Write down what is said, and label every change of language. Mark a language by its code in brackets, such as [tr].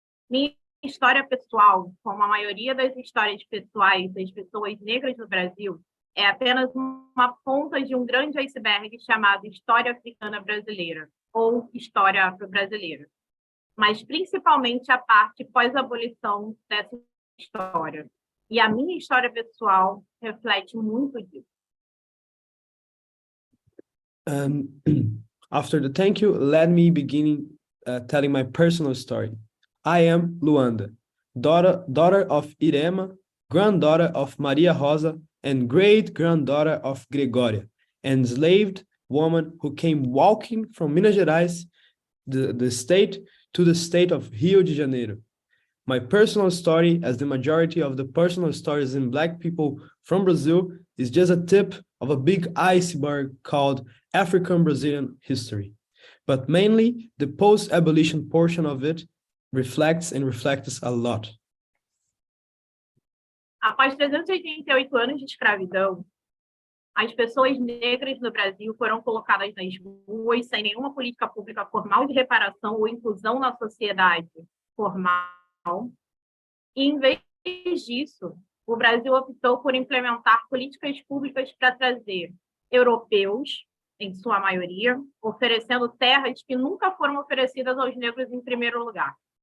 [pt] Minha história pessoal, como a maioria das histórias pessoais das pessoas negras no Brasil, é apenas uma ponta de um grande iceberg chamado História Africana Brasileira, ou História Afro-Brasileira. Mas principalmente a parte pós-abolição dessa história. E a minha história pessoal reflete muito disso. [en] After the thank you, let me begin telling my personal story. I am Luanda. daughter of Irema, granddaughter of Maria Rosa, and great-granddaughter of Gregoria, enslaved woman who came walking from Minas Gerais, the state, to the state of Rio de Janeiro. My personal story, as the majority of the personal stories in Black people from Brazil, is just a tip of a big iceberg called African Brazilian history. But mainly, the post-abolition portion of it reflects a lot. [pt] Após 388 anos de escravidão, as pessoas negras no Brasil foram colocadas nas ruas sem nenhuma política pública formal de reparação ou inclusão na sociedade formal. E, em vez disso, o Brasil optou por implementar políticas públicas para trazer europeus, em sua maioria, oferecendo terras que nunca foram oferecidas aos negros em primeiro lugar.